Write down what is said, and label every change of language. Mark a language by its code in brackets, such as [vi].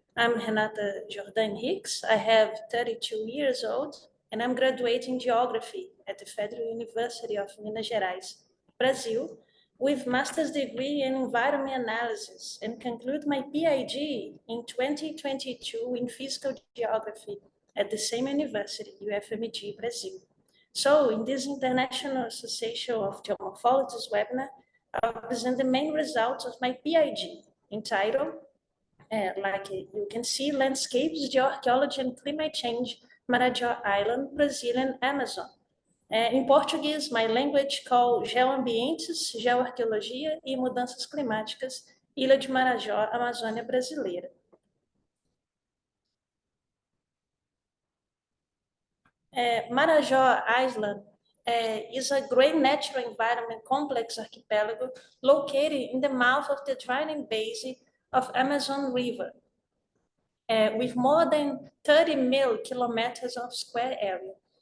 [en] I'm Renata Jordán Henríquez. I have 32 years old, and I'm graduating geography at the Federal University of Minas Gerais, Brazil, with master's degree in environment analysis, and conclude my PhD in 2022 in physical geography at the same university, UFMG, Brazil. So in this International Association of Geomorphologists webinar, I'll present the main results of my PIG entitled, like you can see, Landscapes, Geoarchaeology and Climate Change, Marajó Island, Brazilian Amazon. [pt] Em português, [en] my language called [pt] Geoambientes, Geoarqueologia e Mudanças Climáticas, Ilha de Marajó, Amazônia Brasileira. [en] Marajó Island is a great natural environment complex archipelago located in the mouth of the draining basin of Amazon River, with more than 30 million kilometers of square area.